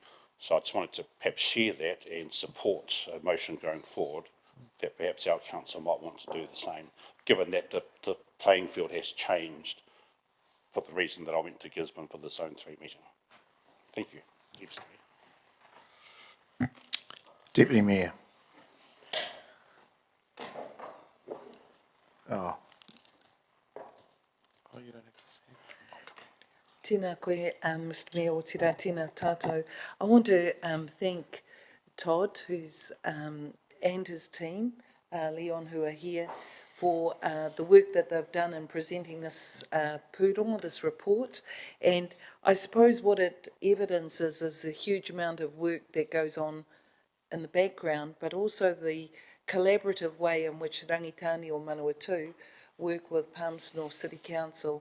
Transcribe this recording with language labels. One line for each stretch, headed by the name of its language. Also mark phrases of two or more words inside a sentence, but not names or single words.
English: So I just wanted to perhaps share that and support a motion going forward that perhaps our council might want to do the same, given that the playing field has changed for the reason that I went to Gisborne for the Zone 3 meeting. Thank you. Deputy Mayor. Oh. You don't have to.
Māori: Tēnā koe, Mr Mayor, o tira, tēnā tātou.
English: I want to thank Todd, and his team, Leon, who are here, for the work that they've done in presenting this pūrongo, this report. And I suppose what it evidences is the huge amount of work that goes on in the background, but also the collaborative way in which Rangitāne or Manawatū work with Palmerston City Council.